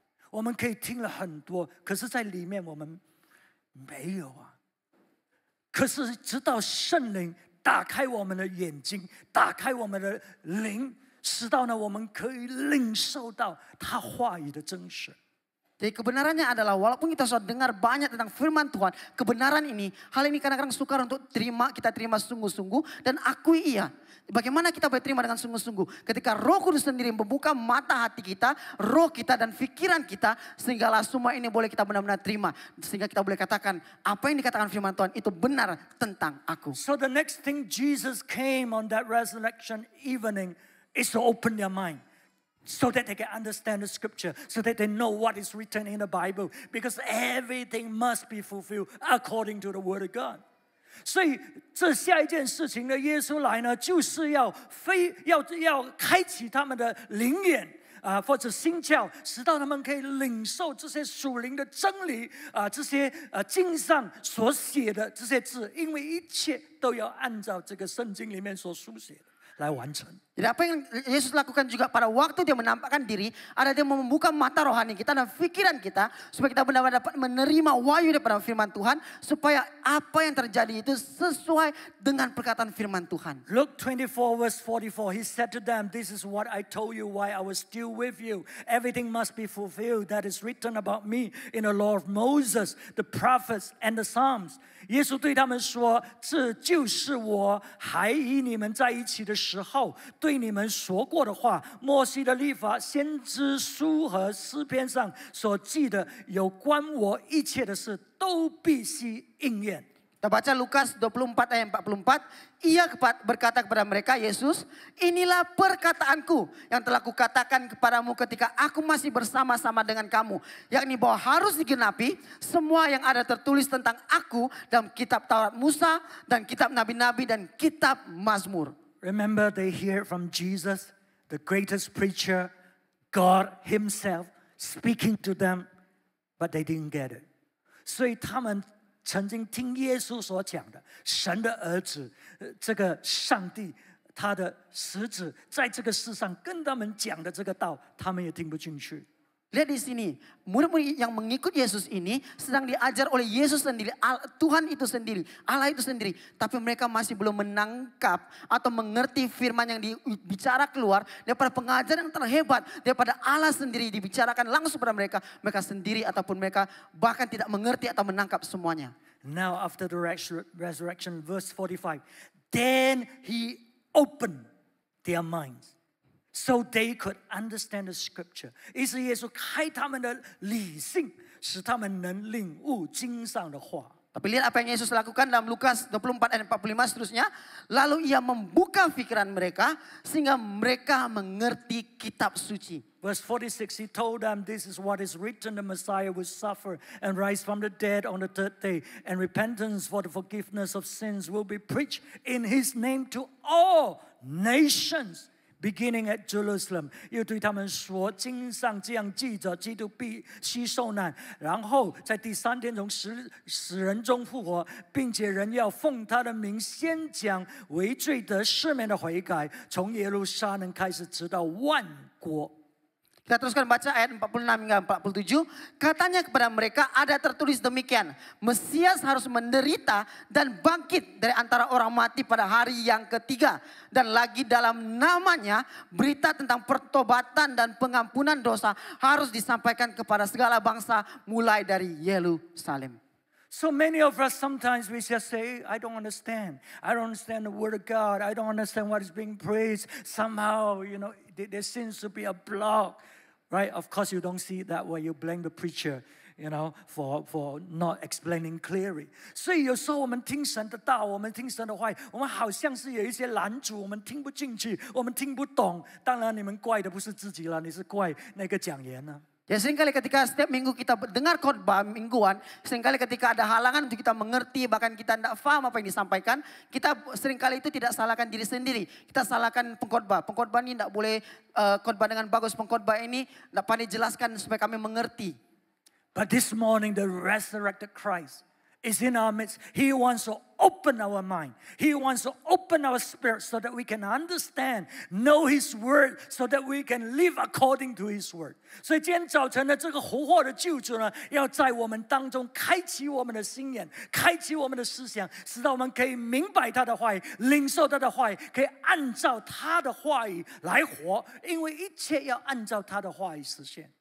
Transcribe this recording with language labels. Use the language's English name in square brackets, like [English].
[Chinese] 我们可以听了很多，可是在里面我们没有啊。可是直到圣灵打开我们的眼睛，打开我们的灵，使到呢我们可以领受到他话语的真实。 [Malay] Jadi kebenarannya adalah walaupun kita sudah dengar banyak tentang firman Tuhan, kebenaran ini, hal ini kadang-kadang sukar untuk kita terima sungguh-sungguh dan akui iya. Bagaimana kita boleh terima dengan sungguh-sungguh? Ketika Roh Kudus sendiri membuka mata hati kita, roh kita dan pikiran kita, sehinggalah semua ini boleh kita benar-benar terima. Sehingga kita boleh katakan, apa yang dikatakan firman Tuhan itu benar tentang aku. [English] So the next thing Jesus came on that resurrection evening is to open their mind. So that they can understand the scripture, so that they know what is written in the Bible, because everything must be fulfilled according to the Word of God. [Chinese] 所以这下一件事情呢，耶稣来呢，就是要开启他们的灵眼或者心窍，使到他们可以领受这些属灵的真理这些经上所写的这些字，因为一切都要按照这个圣经里面所书写的来完成。 [Malay] Jadi apa yang Yesus lakukan juga pada waktu dia menampakkan diri, ada dia membuka mata rohani kita dan pikiran kita supaya kita benar-benar dapat menerima wahyu daripada firman Tuhan, supaya apa yang terjadi itu sesuai dengan perkataan firman Tuhan. [English] Luke 24 verse 44, he said to them, "This is what I told you while I was still with you. Everything must be fulfilled that is written about me in the law of Moses, the prophets, and the Psalms." [Chinese] 耶稣对他们说：“这就是我还与你们在一起的时候。” 对你们说过的话，摩西的律法、先知书和诗篇上所记的有关我一切的事，都必须应验。 [Malay] Kita baca Lukas 24 ayat 44. Ia berkata kepada mereka, Yesus, inilah perkataanku yang telah kukatakan kepadamu ketika aku masih bersama-sama dengan kamu. Yakni bahwa harus digenapi semua yang ada tertulis tentang aku dalam kitab Taurat Musa dan kitab Nabi-Nabi dan kitab Mazmur. [English] Remember, they hear from Jesus, the greatest preacher, God Himself speaking to them, but they didn't get it. [Chinese] 所以他们曾经听耶稣所讲的，神的儿子，这个上帝，他的使者，在这个世上跟他们讲的这个道，他们也听不进去。 [Malay] Lihat di sini, murid-murid yang mengikut Yesus ini sedang diajar oleh Yesus sendiri, Tuhan itu sendiri, Allah itu sendiri. Tapi mereka masih belum menangkap atau mengerti firman yang dibicara keluar daripada pengajaran yang terhebat, daripada Allah sendiri dibicarakan langsung pada mereka. Mereka sendiri ataupun mereka bahkan tidak mengerti atau menangkap semuanya. [English] Now after the resurrection, verse 45, then He opened their minds. So they could understand the scripture. [Chinese] 于是耶稣开他们的理性，使他们能领悟经上的话。 [Malay] Tapi lihat apa yang Yesus lakukan dalam Lukas 24 ayat 45 seterusnya. Lalu ia membuka pikiran mereka sehingga mereka mengerti kitab suci. [English] Verse 46, He told them, this is what is written, the Messiah will suffer and rise from the dead on the third day. And repentance for the forgiveness of sins will be preached in His name to all nations. Beginning at Jerusalem， [Chinese] 又对他们说，经上这样记着，基督必须受难，然后在第3天从死人中复活，并且人要奉他的名先讲为罪得赦免的悔改，从耶路撒冷开始，直到万国。 [Malay] Kita teruskan baca ayat 46 hingga 47. Katanya kepada mereka ada tertulis demikian. Mesias harus menderita dan bangkit dari antara orang mati pada hari yang ketiga. Dan lagi dalam namanya berita tentang pertobatan dan pengampunan dosa harus disampaikan kepada segala bangsa mulai dari Yerusalem. [English] So many of us sometimes we just say, I don't understand. I don't understand the word of God. I don't understand what is being preached. Somehow, there seems to be a block, right? Of course, you don't see it that way. You blame the preacher, for not explaining clearly. [Chinese] 所以有时候我们听神的道，我们听神的话，我们好像是有一些拦阻，我们听不进去，我们听不懂。当然，你们怪的不是自己了，你是怪那个讲员呢。 [Malay] Ya seringkali ketika setiap minggu kita dengar khotbah mingguan, seringkali ketika ada halangan untuk kita mengerti, bahkan kita tidak paham apa yang disampaikan, kita seringkali itu tidak salahkan diri sendiri. Kita salahkan pengkhotbah. Pengkhotbah ini tidak boleh khotbah dengan bagus. Pengkhotbah ini tidak pandai jelaskan supaya kami mengerti. [English] But this morning the resurrected Christ is in our midst. He wants to open our mind. He wants to open our spirit so that we can understand, know His word, so that we can live according to His word. [Chinese] 所以今天早晨的这个活活的救主呢，要在我们当中开启我们的心眼，开启我们的思想，使到我们可以明白他的话语，领受他的话语，可以按照他的话语来活，因为一切要按照他的话语实现。